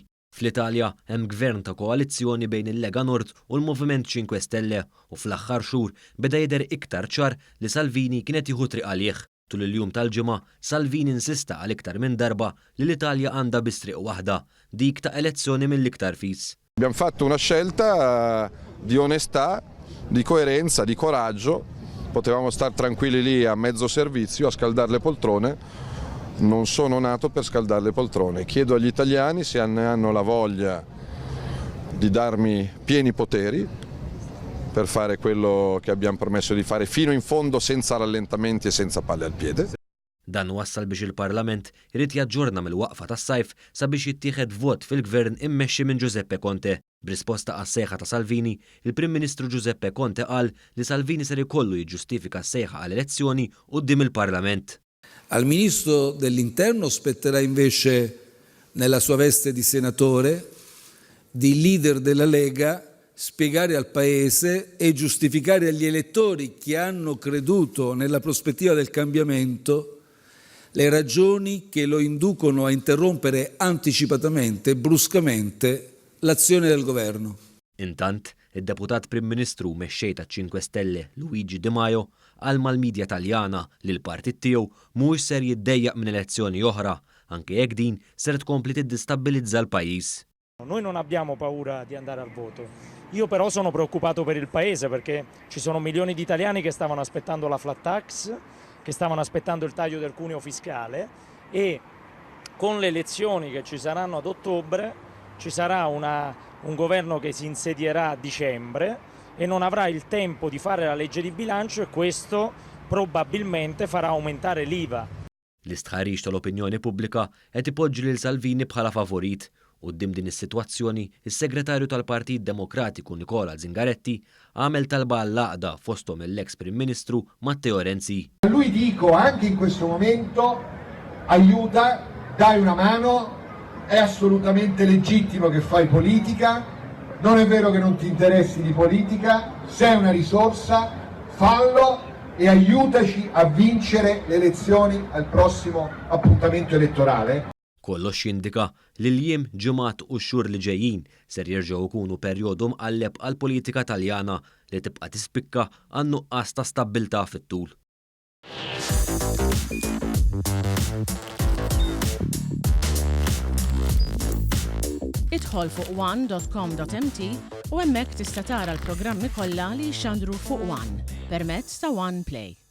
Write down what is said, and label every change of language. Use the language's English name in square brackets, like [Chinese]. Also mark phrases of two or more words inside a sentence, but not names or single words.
[Maltese] Fl-Italja hemm gvern ta' koalizzjoni bejn il-Lega Nord u l-moviment Cinque Stelle u fl-aħħar xhur beda jidher iktar ċar li Salvini kienet jieħu triq għalih. Tul il-jum tal-ġimgħa Salvini insista għal iktar minn darba li l-Italja għandha biss triq waħda, dik ta' elezzjoni mill-iktar fis. [Italian] Abbiamo fatto una scelta di onestà, di coerenza, di coraggio. Potevamo stare tranquilli lì a mezzo servizio a scaldare le poltrone. Non sono nato per scaldare le poltrone. Chiedo agli italiani se ne hanno la voglia di darmi pieni poteri per fare quello che abbiamo promesso di fare fino in fondo, senza rallentamenti e senza palle al piede. [Maltese] Dan wassal biex il-Parlament irid jaġġorna mill-waqfa tas-sajf sabiex jittieħed vot fil-gvern immexxi minn Giuseppe Conte. B'risposta għas-sejħa ta' Salvini, il-Prim Ministru Giuseppe Conte qal li Salvini ser ikollu jiġġustifika s-sejħa għal elezzjoni quddiem il-Parlament. [Italian] Al Ministro dell'Interno spetterà invece, nella sua veste di senatore, di leader della Lega, spiegare al Paese e giustificare agli elettori che hanno creduto nella prospettiva del cambiamento le ragioni che lo inducono a interrompere anticipatamente e bruscamente l'azione del governo. [Maltese] Intant, id-deputat Prim Ministru mexxej taċ-Cinque Stelle Luigi di Maio qal mal-midja Taljana li l-partit tiegħu mhux ser jiddejjaq minn elezzjoni oħra, anke jekk din ser tkompli tiddistabilizza l-pajjiż. [Italian] Noi non abbiamo paura di andare al voto. Io però sono preoccupato per il Paese perché ci sono milioni di italiani che stavano aspettando la [English] flat tax, [Italian] che stavano aspettando il taglio del cuneo fiscale e con le elezioni che ci saranno ad ottobre ci sarà un governo che si insedierà a dicembre e non avrà il tempo di fare la legge di bilancio e questo probabilmente farà aumentare l'IVA. [Maltese] L-istħarriġ tal-opinjoni pubblika qed ipoġġi lil Salvini bħala favorit. Quddiem din is-sitwazzjoni, is-Segretarju tal-Partit Demokratiku Nicola Zingaretti għamel talba għall-għaqda fosthom l-ex Prim Ministru Matteo Renzi. [Italian] Lui dico anche in questo momento aiuta, dai una mano, è assolutamente legittimo che fai politica, non è vero che non ti interessi di politica, sei una risorsa, fallo e aiutaci a vincere le elezioni al prossimo appuntamento elettorale. [Maltese] Kollox jindika li l-jiem, ġimgħat u x-xhur li ġejjin ser jerġgħu jkunu perjodu mqalleb għall-politika Taljana li tibqa' tispikka għan nuqqas ta' stabbiltà fit-tul. Idħol fuq one.com.mt u hemmhekk tista' tara l-programmi kollha li jxandru fuq One permezz ta' One Play.